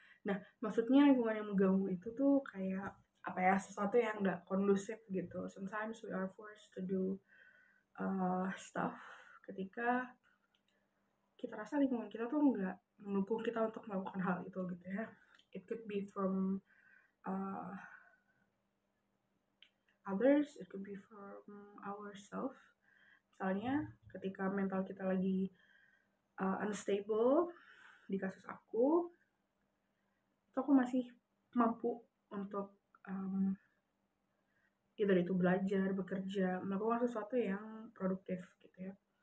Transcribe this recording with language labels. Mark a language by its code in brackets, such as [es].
[id] Nah, maksudnya lingkungan yang mengganggu itu tuh kayak sesuatu yang nggak kondusif gitu. [en] Sometimes we are forced to do stuff [id] ketika kita rasa lingkungan kita tuh nggak mendukung kita untuk melakukan hal itu gitu ya. [en] It could be from uh, others, it could be from ourselves. [id] Misalnya ketika mental kita lagi unstable, di kasus aku itu aku masih mampu untuk either itu belajar, bekerja, melakukan sesuatu yang produktif gitu ya.